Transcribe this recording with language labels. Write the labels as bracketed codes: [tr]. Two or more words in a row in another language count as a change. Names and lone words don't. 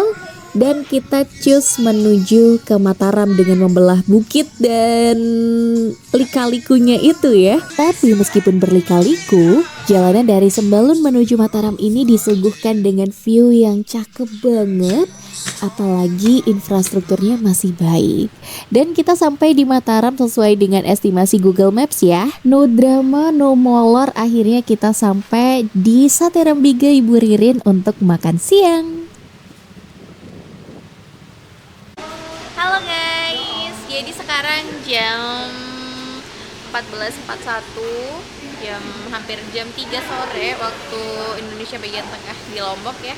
[id] Dan kita cus menuju ke Mataram dengan membelah bukit dan lika-likunya itu ya. Tapi meskipun berlika-liku, jalanan dari Sembalun menuju Mataram ini disuguhkan dengan view yang cakep banget. Apalagi infrastrukturnya masih baik. Dan kita sampai di Mataram sesuai dengan estimasi Google Maps ya. [en] No drama, [id] no molor. Akhirnya kita sampai di Sate Rembiga Ibu Ririn untuk makan siang. Halo guys, jadi sekarang jam 14.41, hampir jam 3 sore waktu Indonesia bagian tengah di Lombok ya.